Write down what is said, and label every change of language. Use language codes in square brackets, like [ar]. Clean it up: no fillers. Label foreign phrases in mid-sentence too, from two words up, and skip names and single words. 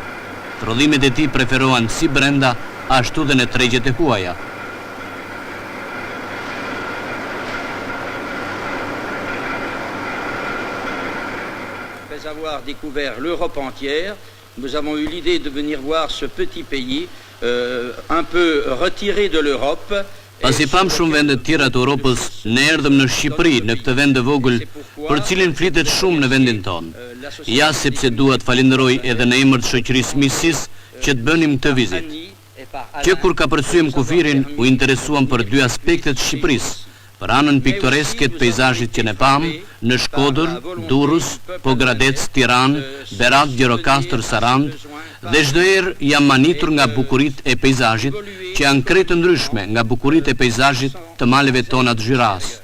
[sq] Prodhimet e tij preferohen si brenda, ashtu dhe në tregjet e huaja. [fr] Après avoir découvert l'Europe entière, nous avons eu l'idée de venir voir ce petit pays un peu retiré de l'Europe. [sq] Pasi pam shumë vende të tjera të Europës, ne erdhëm në Shqipëri, në këtë vend të vogël, për cilin flitet shumë në vendin tonë. Ja sepse dua të falenderoj edhe në emër të shoqërisë Misis që të bënim këtë vizitë. Që kur ka përcyer kufirin, u interesuam për dy aspektet të Shqipërisë, për anën piktoreske të peizazhit që ne pam në Shkodër, Durrës, Pogradec, Tiranë, Berat, Gjirokastër, Sarand, dhe çdo herë jam manitur nga bukuritë e peizazhit, që janë krejt të ndryshme nga bukuritë e peizazhit të maleve tona të Zhyras.